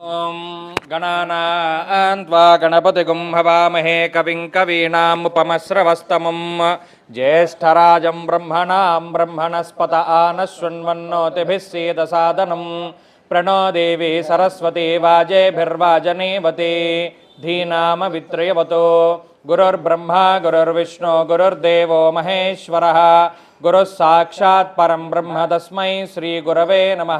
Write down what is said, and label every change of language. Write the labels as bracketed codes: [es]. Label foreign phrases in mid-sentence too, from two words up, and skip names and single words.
[sa] ఓం గణానాన్వా గణపతిగుం హవామహే కవిం కవీనాముపమశ్రవస్తమం జ్యేష్ఠరాజం బ్రహ్మణాం బ్రహ్మణస్పత ఆనశృణ్వన్నోతిభిः सीदसादनं प्रणो देवी सरस्वती वाजेभिर्वाजनेवती धीनामवित्रयवतो गुरुर्ब्रह्मा गुरुर्विष्णु गुरुर्देवो महेश्वरः गुरुः साक्षात् परं ब्रह्म तस्मै श्रीगुरवे नमः।